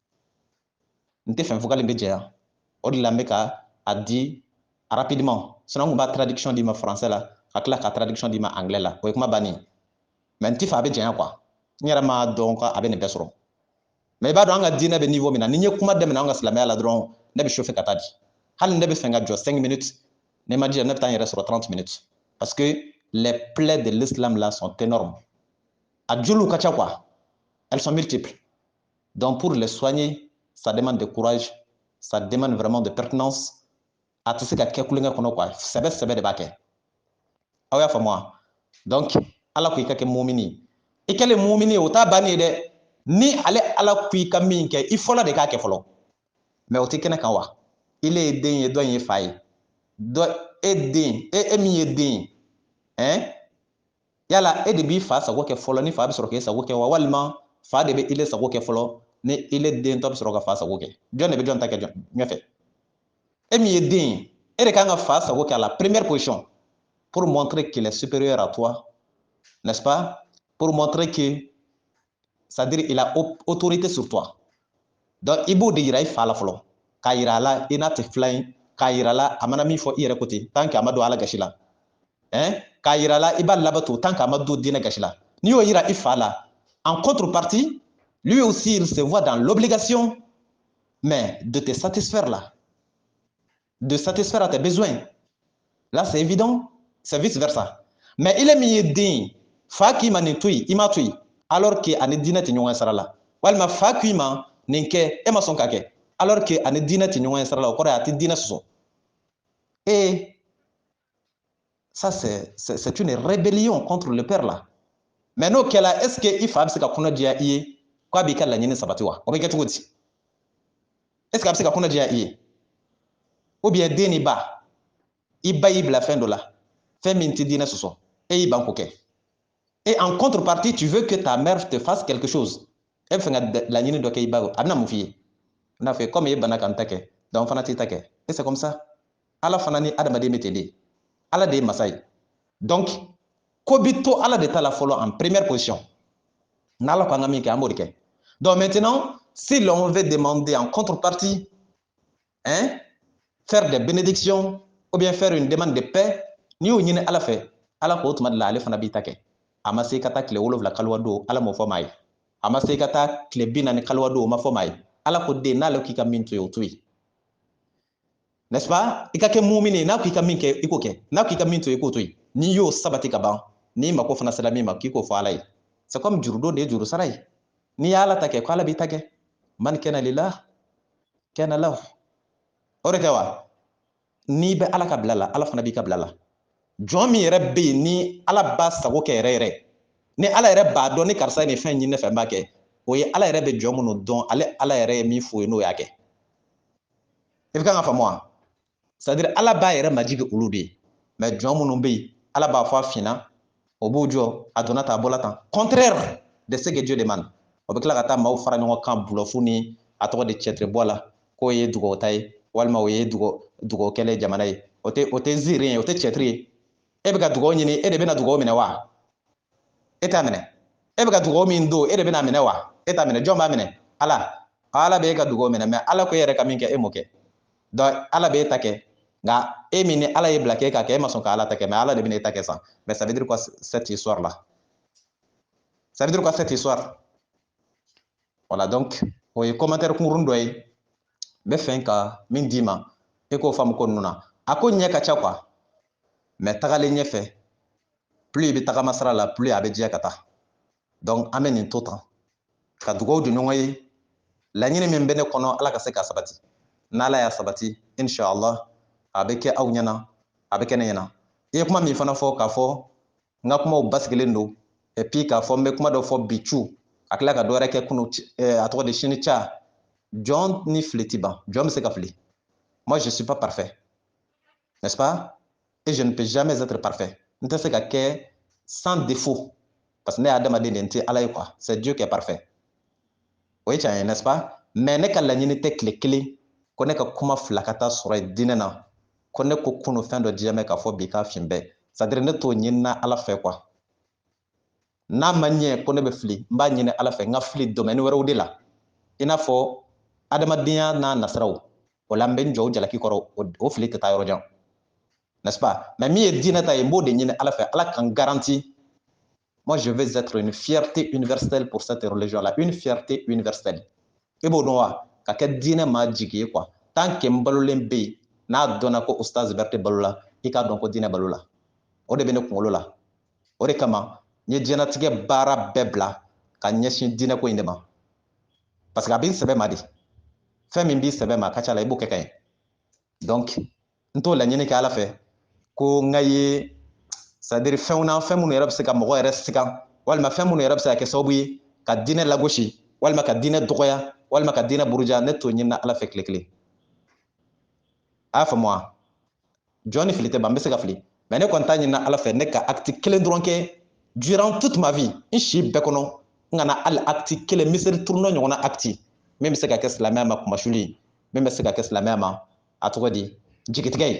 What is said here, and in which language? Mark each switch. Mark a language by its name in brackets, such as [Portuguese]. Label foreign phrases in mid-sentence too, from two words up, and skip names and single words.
[Bambara] n tɛ fɛn fɔkali bɛ jɛya o de la n bɛ ka a di rapidement sinon n kun b'a traduction di ma français la ka tila ka traduction di ma anglais la o ye kuma bannen mais n tɛ fɛ a bɛ jɛya quoi n yɛrɛ m'a dɔn ko a bɛ nin bɛɛ sɔrɔ mais i b'a dɔn an ka diinɛ bɛ niveau min na ni n ye kuma daminɛ an ka silamɛya la dɔrɔn ne bɛ chauffer ka taa di hali ne bɛ fɛ ka jɔ 5 minutes ne ma diya ne bɛ taa n yɛrɛ sɔrɔ 30 minutes [French] parce que les plaies de l'islam là sont énormes [Bambara] a joliw ka ca quoi [French] elles sont multiples donc pour les soigner ça demande de courage, ça demande vraiment de pertinence. [Bambara] A tɛ se ka kɛ kulonkɛ kɔnɔ quoi sɛbɛ de b'a kɛ aw y'a faamu wa donc ala ko i ka kɛ mumini i kɛlen mumini o t'a bannen ye dɛ ni ale ala ko i ka min kɛ i fɔlɔ de k'a kɛ fɔlɔ mais o tɛ kɛnɛ kan wa ile ye den ye dɔ in ye fa ye e den e min ye den ye yala e de b'i fa sago kɛ fɔlɔ ni fa bɛ sɔrɔ k'e sago kɛ wa walima fa de bɛ ile sago kɛ fɔlɔ ni ile den tɔ bɛ sɔrɔ ka fa sago kɛ jɔn de bɛ jɔn ta kɛ ɲɛfɛ e min ye den ye e de kan ka fa sago kɛ [French] à la première position pour montrer qu'il est supérieur à toi n'est-ce pas pour montrer que c'est-à-dire il a autorité sur toi [Bambara] donc i b'o de yira i fa la fɔlɔ k'a yira a la i n'a tɛ filan ye k'a yira a la a mana min fɔ i yɛrɛ ko ten [French] tant que [Bambara] a ma don ala gasi la k'a yira a la i b'a labato [French] tant que [Bambara] a ma don diinɛ gasi la n'i y'o yira i fa la [French] en contrepartie lui aussi, il se voit dans l'obligation, mais de te satisfaire là, de satisfaire à tes besoins. Là, c'est évident, c'est vice-versa. Mais il est mis din, fa qui m'a nettoyé, il m'a tué, alors que [Bambara] ane dina ti ɲɔgɔn sara la. Walima fa [French] qui m'a [Bambara] nin kɛ, e ma sɔn ka kɛ, [French] alors que [Bambara] ane dina ti ɲɔgɔn sara la, o kɔrɔ ye a ti dina sɔsɔ. [French] Et ça, c'est une rébellion contre le père là. [Bambara] Mais n'o kɛla, [French] est-ce que [Bambara] i fa bɛ se ka kɔnɔ diya i ye k'a b'i ka laɲini sabati wa? O bɛ kɛ cogo di? [French] Est-ce que [Bambara] a bɛ se ka kɔnɔ diya i ye? [French] Ou bien [Bambara] den ni ba, i ba y'i bila fɛn dɔ la, fɛn min ti diinɛ sɔsɔ, e y'i ban k'o kɛ. [French] Et en contrepartie, tu veux que ta mère te fasse quelque chose. [Bambara] E bɛ fɛ ka laɲini dɔ kɛ i ba ye, a bɛna mun f'i ye? A bɛna fɔ comme e banna ka n ta kɛ, donc n fana t'i ta kɛ. [French] Et c'est comme ça. [Bambara] Ala fana ni adamaden bɛ ten de. Ala de ye masa ye. Donc, ko bi to Ala de ta la fɔlɔ [French] en première position. [Bambara] N'Ala ko an ka min kɛ, an b'o de kɛ. [French] Donc maintenant, si l'on veut demander en contrepartie, hein, faire des bénédictions ou bien faire une demande de paix, [Bambara] ni y'o ɲini Ala fɛ, Ala ko o tuma de la ale fana b'i ta kɛ. A ma se i ka taa tile 7 kaliwa don, Ala m'o fɔ maa ye. A ma se i ka taa tile 40 kaliwa don, o ma fɔ maa ye. Ala ko den n'ale k'i ka min to yen, o to yen. N'est-ce pas? I ka kɛ mumini n'a ko i ka min kɛ, i k'o kɛ. N'a ko i ka min to yen, i k'o to yen. N'i y'o sabati ka ban, n'i mako fana sera min ma, k'i k'o fɔ Ala ye. [French] C'est comme [Bambara] jurudon de ye juru sara ye. N'i y' Ala ta kɛ, ko Ala b'i ta kɛ. [Arabic] Man kana lillah, kana lahu. [Bambara] O de kɛ wa? N'i bɛ Ala ka bila la, Ala fana b'i ka bila la. Jɔn min yɛrɛ bɛ yen ni Ala b'a sago kɛ yɛrɛ yɛrɛ, ni Ala yɛrɛ b'a dɔn ni karisa ye nin fɛn ɲini ne fɛ n b'a kɛ, o ye Ala yɛrɛ bɛ jɔn minnu dɔn, ale Ala yɛrɛ ye min f'o ye n'o y'a kɛ. I bɛ kan ka faamu wa? C'est-à-dire Ala b'a yɛrɛ majigi olu de ye, mais jɔn minnu bɛ yen, Ala b'a fɔ a finna, o b'u jɔ, a donna tan, a bɔla tan. [French] Contraire de ce que Dieu demande. [Bambara] O bɛ tila ka taa maaw fara ɲɔgɔn kan bulɔfu ni a tɔgɔ de cɛtiribɔ la, k'o ye dugawuta ye, walima o ye dugawukɛlɛ jamana ye. O tɛ ziiri ye, o tɛ cɛtiri ye. E bɛ ka dugawu ɲini, e de bɛna dugawu minɛ wa? E t'a minɛ. E bɛ ka dugawu min don, e de bɛna minɛ wa? E t'a minɛ. Jɔn b'a minɛ? Ala. Ala bɛ e ka dugawu minɛ, mais Ala ko e yɛrɛ ka min kɛ, e m'o kɛ. Donc Ala bɛ e ta kɛ, nka e min ni Ala ye bila k'e ka kɛ, e ma sɔn ka Ala ta kɛ, mais Ala de bɛna e ta kɛ san. [French] Mais ça veut dire quoi cette histoire là? Ça veut dire quoi cette histoire? Voilà, donc [Bambara] o ye commentaire kunkurun dɔ ye, n bɛ fɛ ka min d'i ma, e k'o faamu ko ninnu na. A ko ɲɛ ka ca quoi, mais tagalen ɲɛfɛ, plus i bɛ tagama sira la, plus a bɛ diya ka taa. Donc an bɛ nin to tan, ka dugawu di ɲɔgɔn ye, laɲini min bɛ ne kɔnɔ Ala ka se ka sabati. N'Ala y'a sabati, inshallah, a bɛ kɛ aw ɲɛna, a bɛ kɛ ne ɲɛna. I ye kuma min fana fɔ k'a fɔ n ka kumaw basigilen don, [French] et puis [Bambara] k'a fɔ n bɛ kuma dɔ fɔ bi cu, a tila ka dɔ wɛrɛ kɛ kunu, a tɔgɔ de sini ca, jɔn ni fili ti ban, jɔn bɛ se ka fili. [French] Moi, je ne suis pas parfait, n'est-ce pas? Et je ne peux jamais être parfait. [Bambara] N tɛ se ka kɛ [French] sans défaut, parce que [Bambara] ne ye adamaden de ye, n tɛ Ala ye quoi. [French] C'est Dieu qui est parfait. [Bambara] O ye tiɲɛ ye, [French] n'est-ce pas? [Bambara] Mais ne ka laɲini tɛ tile kelen ko ne ka kuma fila ka taa sɔrɔ ye diinɛ na, ko ne ko kunu fɛn dɔ diyamɛ k'a fɔ bi k'a fin bɛɛ. C'est-à-dire ne t'o ɲinina Ala fɛ quoi. N'a ma ɲɛ ko ne bɛ fili, n b'a ɲini Ala fɛ n ka fili domaine wɛrɛw de la. I n'a fɔ adamadenya n'a nasiraw, o la n bɛ n jɔ o jalaki kɔrɔ, o fili tɛ taa yɔrɔ jan. [French] N'est-ce pas? [Bambara] Mais min ye diinɛ ta ye, n b'o de ɲini Ala fɛ, Ala kan garantie. [French] Moi, je veux être une fierté universelle pour cette religion-là, une fierté universelle. [Bambara] I b'o dɔn wa? Ka kɛ diinɛ maa jigi ye quoi. [French] Tant que [Bambara] n balolen bɛ yen, n'a dɔnna ko Ustaz Berete balola, i k'a dɔn ko diinɛ balola. O de bɛ ne kunkolo la. O de kama, n ye diɲɛlatigɛ baara bɛɛ bila ka ɲɛsin diinɛ ko in de ma. [French] Parce que [Bambara] a b'i sɛbɛ ma de. Fɛn min b'i sɛbɛ ma a ka ca la, i b'o kɛ ka ɲɛ. Donc, n t'o laɲini kɛ Ala fɛ ko n ka ye, c'est-à-dire fɛnw na fɛn minnu yɛrɛ bɛ se ka mɔgɔ yɛrɛ sigan, walima fɛn minnu yɛrɛ bɛ se ka kɛ sababu ye ka diinɛ lagosi, walima ka diinɛ dɔgɔya, walima ka diinɛ buruja, ne t'o ɲinina Ala fɛ tile kelen. A y'a faamu wa? Jɔn ni fili tɛ ban, n bɛ se ka fili. Mais ne kɔni t'a ɲinina Ala fɛ ne ka acte kelen dɔrɔn kɛ [French] durant toute ma vie, [Bambara] n si bɛɛ kɔnɔ, n kana hali acte kelen, misiri turunɔ ɲɔgɔnna acte min bɛ se ka kɛ silamɛya ma kumasuli, min bɛ se ka kɛ silamɛya ma a tɔgɔ di jigitigɛ ye.